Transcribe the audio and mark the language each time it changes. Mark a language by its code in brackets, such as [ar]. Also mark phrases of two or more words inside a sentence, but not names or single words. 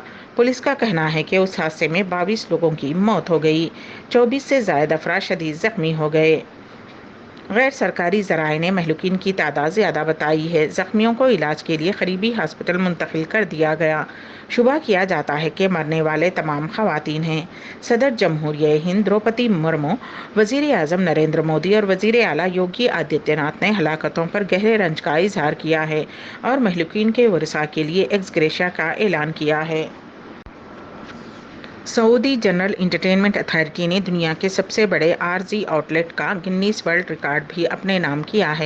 [ur] پولیس کا کہنا ہے کہ اس حادثے میں 22 لوگوں کی موت ہو گئی، 24 سے زائد افراد شدید زخمی ہو گئے۔ غیر سرکاری ذرائع نے مہلوکین کی تعداد زیادہ بتائی ہے۔ زخمیوں کو علاج کے لیے قریبی ہسپتال منتقل کر دیا گیا۔ شبہ کیا جاتا ہے کہ مرنے والے تمام خواتین ہیں۔ صدر جمہوریہ ہند دروپدی مرمو، وزیر اعظم نریندر مودی اور وزیر اعلیٰ یوگی آدتیہ ناتھ نے ہلاکتوں پر گہرے رنج کا اظہار کیا ہے اور مہلوکین کے ورثاء کے لیے [en] ex gratia [ur] کا اعلان کیا ہے۔ سعودی جنرل انٹرٹینمنٹ اتھارٹی نے دنیا کے سب سے بڑے عارضی آؤٹ لیٹ کا گنیز ورلڈ ریکارڈ بھی اپنے نام کیا ہے۔